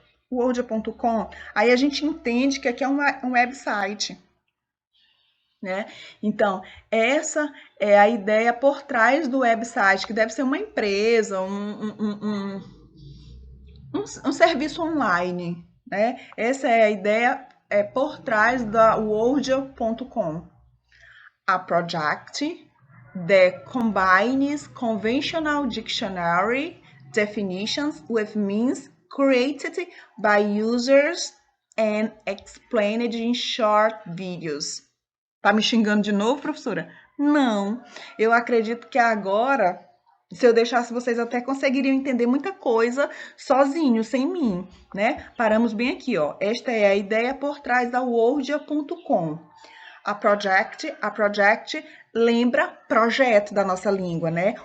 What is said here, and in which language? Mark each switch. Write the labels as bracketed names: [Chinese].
[Portuguese] Wordia.com. Aí a gente entende que aqui é um website. Né? Então, essa é a ideia por trás do website, que deve ser uma empresa, um serviço online. Né? Essa é a ideia por trás da wordia.com. [English] A project that combines conventional dictionary definitions with means created by users and explained in short videos. [Portuguese] Tá me xingando de novo, professora? Não. Eu acredito que agora, se eu deixasse, vocês até conseguiriam entender muita coisa sozinhos, sem mim, né? Paramos bem aqui, ó. Esta é a ideia por trás da wordia.com. A project lembra projeto da nossa língua, né?